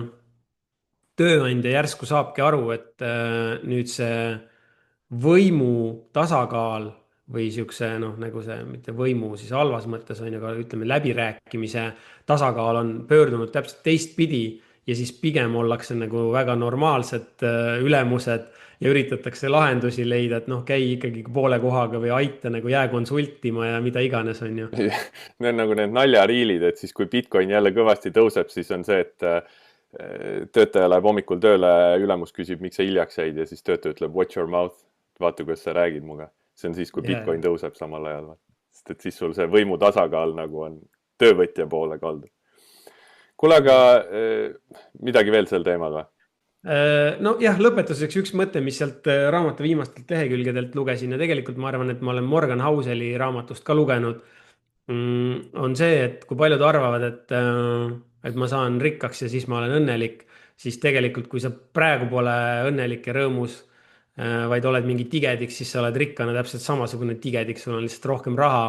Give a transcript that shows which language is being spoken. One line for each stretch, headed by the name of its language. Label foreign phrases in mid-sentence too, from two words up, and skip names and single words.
Estonian: tööandja järsku saabki aru, et nüüd see võimu tasakaal või siukse noh, nagu see mitte võimu siis halvas mõttes on ju, aga ütleme, läbirääkimise tasakaal on pöördunud täpselt teistpidi ja siis pigem ollakse nagu väga normaalsed ülemused ja üritatakse lahendusi leida, et noh, käi ikkagi poole kohaga või aita nagu jää konsultima ja mida iganes, on ju. Need on nagu need naljariilid, et siis kui Bitcoin jälle kõvasti tõuseb, siis on see, et töötaja läheb hommikul tööle, ülemus küsib, miks sa hiljaks jäid ja siis töötaja ütleb
English: watch your mouth,
Estonian: vaata, kuidas sa räägid muga. See on siis, kui Bitcoin tõuseb samal ajal. Sest et siis sul see võimu tasakaal nagu on töövõtja poole kaldu. Kuule, aga midagi veel sel teemal või? No jah, lõpetuseks üks mõte, mis sealt raamatu viimastelt lehekülgedelt lugesin ja tegelikult ma arvan, et ma olen Morgan Houseli raamatust ka lugenud, on see, et kui paljud arvavad, et ma saan rikkaks ja siis ma olen õnnelik, siis tegelikult, kui sa praegu pole õnnelik ja rõõmus, vaid oled mingi tigediks, siis sa oled rikkana täpselt samasugune tigediks, sul on lihtsalt rohkem raha.